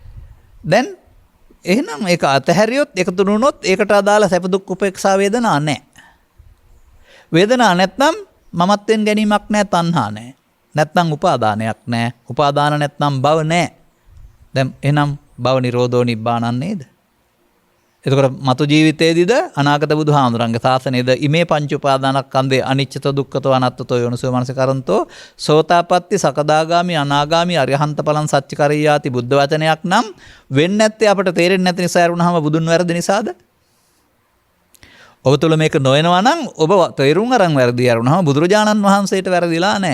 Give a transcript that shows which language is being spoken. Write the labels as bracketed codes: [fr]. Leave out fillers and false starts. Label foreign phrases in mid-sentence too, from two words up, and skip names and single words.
[si] දැන් එහෙනම් ඒක අතහැරියොත්, එකතු වුණොත් ඒකට අදාළ සැප දුක් උපේක්ෂා වේදනා නැහැ. වේදනා නැත්නම් මමත්වෙන් ගැනීමක් නැහැ, තණ්හා නැහැ. නැත්නම් උපාදානයක් නැහැ. උපාදාන නැත්නම් භව නැහැ. දැන් එහෙනම් [pi] භව නිරෝධෝ නිබ්බානං [si] නේද? එතකොට මතු ජීවිතයේදීද අනාගත බුදුහාමුදුරන්ගේ ශාසනයේද [pi] ඉමේ පංච උපාදානස්කන්ධේ අනිච්චතෝ දුක්ඛතෝ අනාත්තතෝ යෝනිසෝ මනසිකරන්තෝ සෝතාපට්ටි සකදාගාමි අනාගාමි අරිහන්ත ඵලං සච්චිකරියාති [si] බුද්ධ වචනයක් නම් වෙන්නේ නැත්තේ අපට තේරෙන්නේ නැති නිසා වරුණාම බුදුන් වැරදි නිසාද? ඔබ තුළ මේක නොයනවා නම් ඔබ තේරුම් අරන් වැරදි යරුණාම බුදුරජාණන් වහන්සේට වැරදිලා නැහැ.